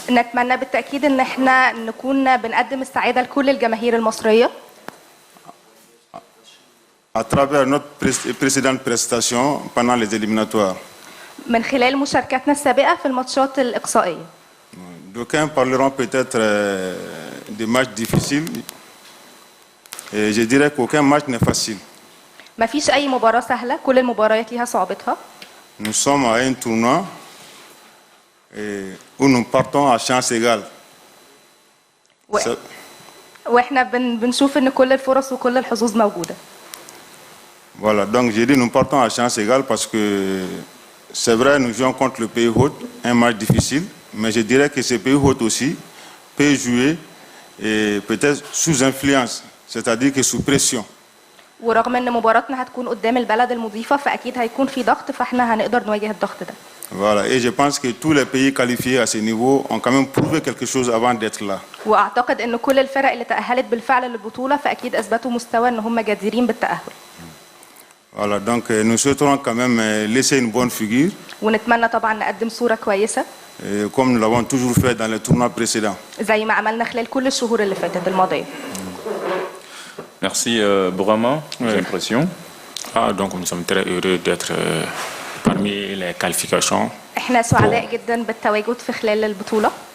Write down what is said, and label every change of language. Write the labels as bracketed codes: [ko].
[ar] نتمنى بالتأكيد ان احنا نكون بنقدم السعادة لكل الجماهير المصرية. [fr] À travers notre précédente prestation pendant les éliminatoires. [ar] من خلال مشاركتنا السابقة في الماتشات الإقصائية. [fr] D'aucuns parleront peut-être des matchs difficiles. Et je dirais qu'aucun match n'est facile. [ar] ما فيش أي مباراة سهلة، كل المباريات ليها صعوبتها. [fr] Nous sommes à un tournoi où nous partons à chance égale. [ar] واحنا بنشوف ان كل الفرص وكل الحظوظ موجودة. [fr] Voilà, donc j'ai dit nous partons à chance égale parce que c'est vrai, nous jouons contre le pays hôte, un match difficile, mais je dirais que ce pays hôte aussi peut jouer et peut-être sous influence, c'est-à-dire que sous pression. [ar] ورغم ان مباراتنا هتكون قدام البلد المضيفة فأكيد هيكون في ضغط، فاحنا هنقدر نواجه الضغط ده. [fr] Voilà, et je pense que tous les pays qualifiés à ce niveau ont quand même prouvé quelque chose avant d'être là. [ar] واعتقد ان كل الفرق اللي تأهلت بالفعل للبطولة فأكيد اثبتوا مستوى ان هم جديرين بالتأهل. [fr] Voilà, donc nous souhaiterons quand même laisser une bonne figure. [ar] ونتمنى طبعا نقدم صورة كويسة. [fr] Comme nous l'avons toujours fait dans les tournois précédents. [ar] زي ما عملنا خلال كل الشهور اللي فاتت الماضية. [fr] Merci Bourama, j'ai l'impression. Donc nous sommes très heureux d'être parmi les qualifications. [ar] احنا سعداء جدا بالتواجد في خلال البطولة.